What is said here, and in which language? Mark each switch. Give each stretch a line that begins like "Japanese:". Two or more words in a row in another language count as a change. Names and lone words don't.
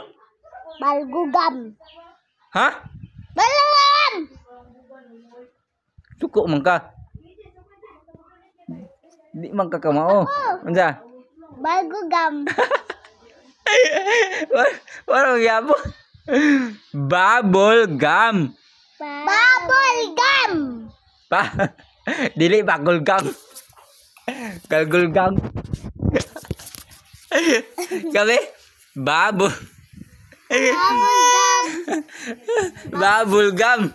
Cebuano: Balgugam. Ha? Balgugam. Suko man ka. Di man ka kamao. Unsa? Balgugam. Wala gyapon. Bubble gum. Bubble gum. Dili bagol gum. Galgul gum. Kami bubble. Bubble gum.